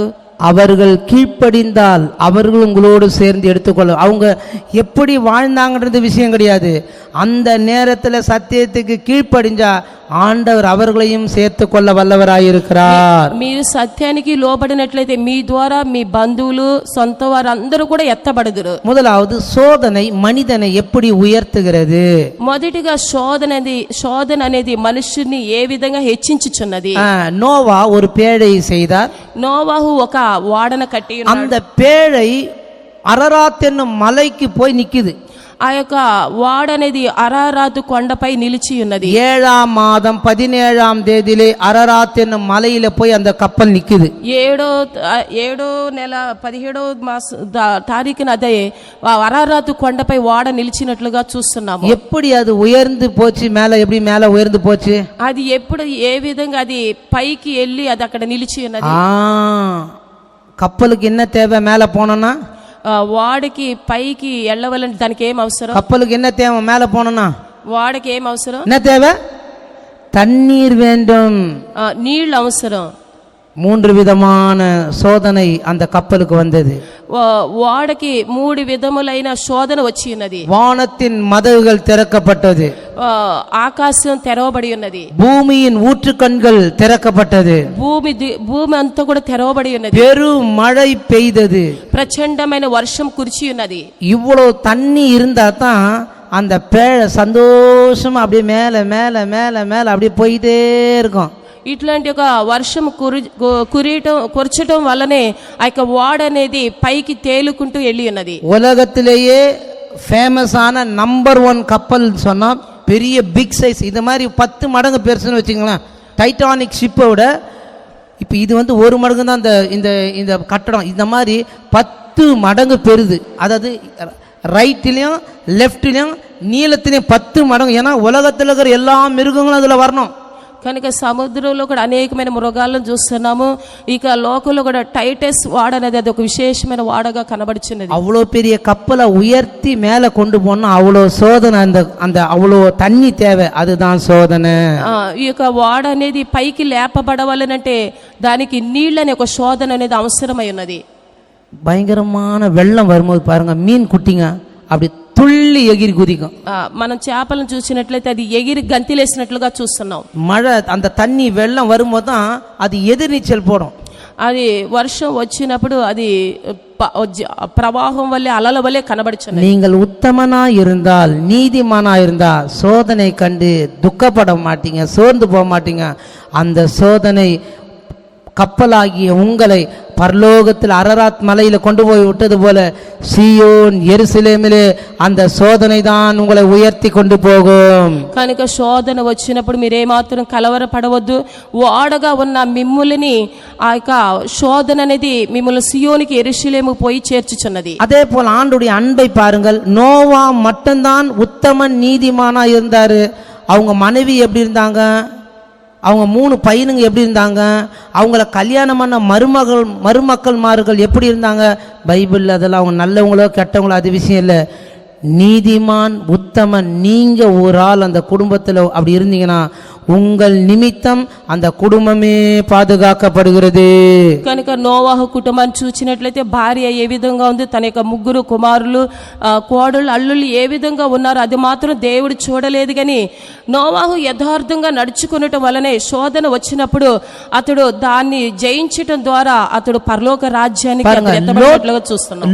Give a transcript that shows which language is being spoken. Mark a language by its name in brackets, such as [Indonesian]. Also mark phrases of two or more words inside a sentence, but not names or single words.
[Tamil] அவர்கள் கீழ்ப்படிந்தால் அவர்கள் உங்களோடு சேர்ந்து எடுத்துக்கொள்ள. அவங்க எப்படி வாழ்ந்தாங்கன்றது விஷயம் கிடையாது. அந்த நேரத்தில் சத்தியத்துக்கு கீழ்ப்படிஞ்சா ஆண்டவர் அவர்களையும் சேர்த்து கொள்ள வல்லவராயிருக்கிறார். [Telugu] మీరు సత్యానికి లోబడినట్లయితే మీ ద్వారా మీ బంధువులు సొంత వారు అందరూ కూడా ఎత్తబడదురు. [Tamil] முதலாவது, சோதனை மனிதனை எப்படி உயர்த்துகிறது? [Telugu] మొదటిగా శోధన అనేది మనుషుని ఏ విధంగా హెచ్చించుచున్నది. [Tamil] நோவா ஒரு பேழை செய்தார். [Telugu] నోవాహు ఒక వాడన కట్టి [Tamil] அந்த பேழை அரராத் என்னும் மலைக்கு போய் நிக்குது. [Telugu] ఆ యొక్క వాడ అనేది అరారాతు కొండపై నిలిచి ఉన్నది. [Tamil] 7ஆம் மாதம் 17ஆம் தேதியிலே அரராத் என்னும் மலையில போய் அந்த கப்பல் நிக்குது. [Telugu] 7వ నెల 17వ తారీఖున అదే అరారాతు కొండపై వాడ నిలిచినట్లుగా చూస్తున్నాము. [Tamil] எப்படி அது உயர்ந்து போச்சு? எப்படி மேல உயர்ந்து போச்சு? [Telugu] అది ఎప్పుడు ఏ విధంగా అది పైకి వెళ్ళి అది అక్కడ నిలిచి ఉన్నది. [Tamil] கப்பலுக்கு என்ன தேவை மேல போனோம்னா? [Telugu] వాడికి పైకి వెళ్ళవలని దానికి ఏం అవసరం? [Tamil] கப்பலுக்கு என்ன தேவை மேல போனோம்னா? [Telugu] వాడికి ఏం అవసరం? [Tamil] என்ன தேவை? தண்ணீர் வேண்டும், [Telugu] నీళ్ళు అవసరం. [Tamil] 3 விதமான சோதனை அந்த கப்பலுக்கு வந்தது. [Telugu] వాడికి 3 విధములైన శోధన వచ్చి ఉన్నది. [Tamil] வானத்தின் மதகுகள் திறக்கப்பட்டது, [Telugu] ఆకాశం తెరవబడి ఉన్నది, [Tamil] பூமியின் ஊற்றுக்கண்கள் திறக்கப்பட்டது, [Telugu] భూమి అంతా కూడా తెరవబడి ఉన్నది, [Tamil] பெரும் மழை பெய்தது, [Telugu] ప్రచండమైన వర్షం కురిచి ఉన్నది. [Tamil] இவ்வளவு தண்ணி இருந்தா தான் அந்த பேழை சந்தோஷமா அப்படியே மேல மேல மேல மேல அப்படியே போயிட்டே இருக்கும். [Telugu] ఇట్లాంటి ఒక వర్షం కురచటం వల్లనే ఆ యొక్క వాడ అనేది పైకి తేలుకుంటూ వెళ్ళి ఉన్నది. [Tamil] உலகத்திலேயே ஃபேமஸான நம்பர் 1 கப்பல் சொன்னா பெரிய [English] big size, [Tamil] இது மாதிரி 10 மடங்கு பெருசுன்னு வச்சுங்களேன். டைட்டானிக் ஷிப்பை விட இப்போ இது வந்து ஒரு மடங்கு தான் இந்த இந்த கட்டடம். இந்த மாதிரி 10 மடங்கு பெருது. அதாவது ரைட்லேயும் லெஃப்ட்லேயும் நீளத்திலையும் 10 மடங்கு. ஏன்னா உலகத்தில் இருக்கிற எல்லா மிருகங்களும் அதில் வரணும். [Telugu] కనుక సముద్రంలో కూడా అనేకమైన మృగాలను చూస్తున్నాము. ఇక లోకంలో కూడా టైటస్ వాడ అనేది అది ఒక విశేషమైన వాడగా కనబడుచున్నది. [Tamil] அவ்வளோ பெரிய கப்பலை உயர்த்தி மேலே கொண்டு போனால் அவ்வளோ சோதனை, அந்த அவ்வளோ தண்ணி தேவை, அதுதான் சோதனை. [Telugu] ఈ యొక్క వాడ అనేది పైకి లేపబడవాలనంటే దానికి నీళ్ళనే ఒక శోధన అనేది అవసరమై ఉన్నది. [Tamil] பயங்கரமான வெள்ளம் வரும்போது பாருங்க, மீன் குட்டிங்க அப்படி துள்ளி எகிரி குதிக்கும். [Telugu] మనం చేపలను చూసినట్లయితే అది ఎగిరి గంతిలేసినట్లుగా చూస్తున్నాం. [Tamil] மழை அந்த தண்ணி வெள்ளம் வரும்போது தான் அது எதிர்நீச்சல் போடும். [Telugu] అది వర్షం వచ్చినప్పుడు అది ప్రవాహం వల్లే అలల వల్లే కనబడుచున్నది. [Tamil] நீங்கள் உத்தமனா இருந்தால், நீதிமானா இருந்தா சோதனை கண்டு துக்கப்பட மாட்டீங்க, சோர்ந்து போக மாட்டீங்க. அந்த சோதனை கப்பலாகிய உங்களை பரலோகத்தில் அரராத் மலையில கொண்டு போய் விட்டது போல சீயோன் எருசலேமிலே அந்த சோதனை தான் உங்களை உயர்த்தி கொண்டு போகும். [Telugu] కనుక శోధన వచ్చినప్పుడు మీరేమాత్రం కలవరపడవద్దు. వాడగా ఉన్న మిమ్ములని ఆ యొక్క శోధన అనేది మిమ్మల్ని సియోనికి ఎరుషలేము పోయి చేర్చుచున్నది. [Tamil] அதே போல ஆண்டுடைய அன்பை பாருங்கள். நோவா மட்டும்தான் உத்தமன் நீதிமானா இருந்தாரு. அவங்க மனைவி எப்படி இருந்தாங்க, அவங்க 3 பையனுங்க எப்படி இருந்தாங்க, அவங்கள கல்யாணம் பண்ண மருமக்கள்மார்கள் எப்படி இருந்தாங்க, பைபிள் அதெல்லாம் அவங்க நல்லவங்களோ கெட்டவங்களோ அது விஷயம் இல்லை. நீதிமான் உத்தமன் நீங்க ஒரு ஆள் அந்த குடும்பத்தில் அப்படி இருந்தீங்கன்னா உங்கள் நிமித்தம் அந்த குடும்பமே பாதுகாக்கப்படுகிறது. [Telugu] కనుక నోవాహు కుటుంబాన్ని చూసినట్లయితే భార్య ఏ విధంగా ఉంది, తన యొక్క 3 కుమారులు, కోడళ్ళు, అల్లుళ్ళు ఏ విధంగా ఉన్నారు అది మాత్రం దేవుడు చూడలేదు. కానీ నోవాహు యథార్థంగా నడుచుకునటం వలనే శోధన వచ్చినప్పుడు అతడు దాన్ని జయించటం ద్వారా అతడు పరలోక రాజ్యానికి ఎత్తబడినట్లుగా చూస్తున్నాం.